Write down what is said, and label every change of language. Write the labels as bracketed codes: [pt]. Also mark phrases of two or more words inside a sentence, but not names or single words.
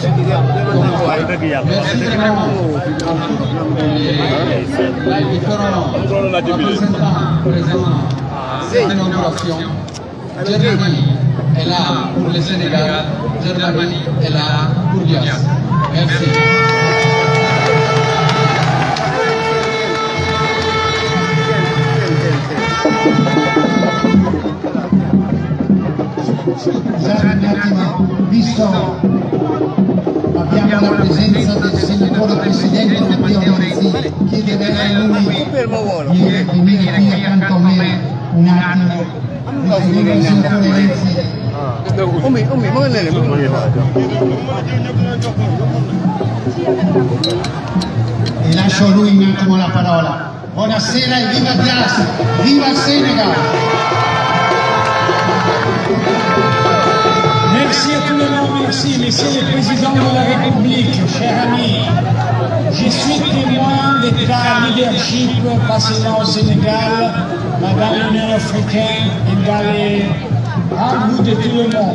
[fr] Merci vraiment les différents représentants présents à cette inauguration. Germanie est là pour le Sénégal, Germanie est là pour Dias. Merci. [it] Scusate un attimo, visto abbiamo la presenza del senatore presidente Matteo Renzi, chiederei a lui di venire qui accanto a me un attimo, di venire il senatore Renzi. E lascio a lui un attimo la parola. Buonasera e viva Dias, viva il Senegal! [fr] Merci à tout le monde, merci, Monsieur le Président de la République, chers amis. Je suis témoin de ta leadership, pas seulement au Sénégal, mais dans l'Union africaine et dans les grands bouts de tout le monde.